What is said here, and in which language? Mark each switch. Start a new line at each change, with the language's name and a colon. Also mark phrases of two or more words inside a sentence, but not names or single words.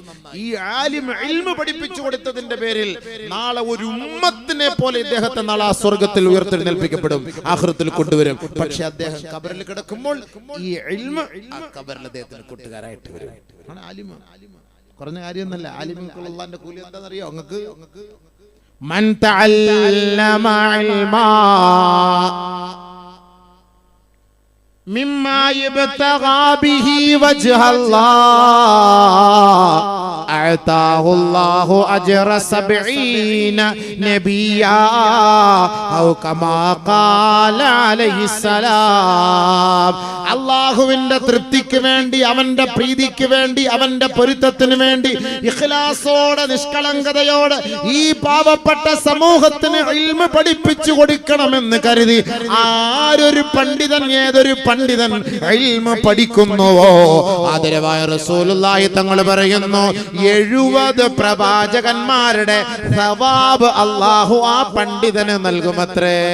Malayalam: ഈ ആലിം ഇൽമു പഠിപ്പിച്ചു കൊടുത്തതിന്റെ പേരിൽ നാളെ ഒരു ഉമ്മത്തിനെ പോലെ ഇദ്ദേഹത്തെ നാളെ ആ സ്വർഗത്തിൽ ഉയർത്തെഴുന്നേൽപ്പിക്കപ്പെടും, ആഖിറത്തിൽ കൊണ്ടുവരും. പക്ഷെ അദ്ദേഹം ഖബറിൽ കിടക്കുമ്പോൾ ഈ ഇൽമു ആ ഖബറിൽ അദ്ദേഹത്തിന് കൂട്ടുകാരായിട്ട് വരും. ആലിമ കുറഞ്ഞ കാര്യമൊന്നല്ല. ആലിമിനുള്ള അള്ളാന്റെ കൂലി എന്താണെന്നറിയോ നിങ്ങൾക്ക്?
Arabic: من تعلم علما مما يبتغى به وجه الله أعطاه الله أجر 70 نبيا أو كما قال عليه السلام.
Malayalam: അല്ലാഹുവിന്റെ തൃപ്തിക്ക് വേണ്ടി, അവന്റെ പ്രീതിക്ക് വേണ്ടി, അവന്റെ പൊരുത്തത്തിന് വേണ്ടി ഇഖ്ലാസോടെ നിഷ്കളങ്കതയോടെ ഈ പാവപ്പെട്ട സമൂഹത്തിന് ഇൽമു പഠിപ്പിച്ചു കൊടുക്കണമെന്ന് കരുതി ആരൊരു പണ്ഡിതൻ, ഏതൊരു പണ്ഡിതൻ ഇൽമു പഠിക്കുന്നുവോ ആദരവായ റസൂലുള്ളാഹി തങ്ങൾ പറയുന്നു 70 പ്രവാചകന്മാരുടെ സവാബ് അല്ലാഹു ആ പണ്ഡിതന് നൽകുമത്രേ.